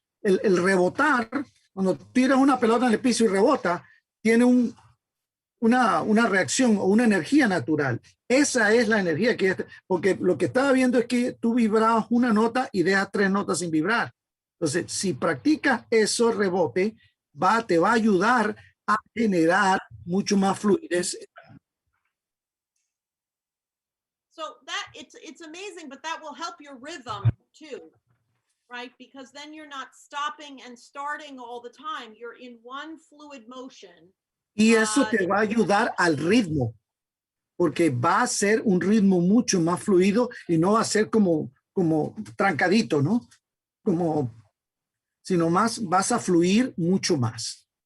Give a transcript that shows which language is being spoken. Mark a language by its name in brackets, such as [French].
[Spanish] El rebotar, cuando tiras una pelota en el piso y rebota, tiene una reacción o una energía natural. Esa es la energía porque lo que estaba viendo es que tú vibrabas una nota y dejas 3 notas sin vibrar. Entonces, si practicas eso, rebote, te va a ayudar a generar mucho más fluidez. [English] So that it's amazing, but that will help your rhythm too, right? Because then you're not stopping and starting all the time. You're in one fluid motion. [Spanish] Y eso te va a ayudar al ritmo, porque va a ser un ritmo mucho más fluido y no va a ser como trancadito, ¿no? Sino más vas a fluir mucho más.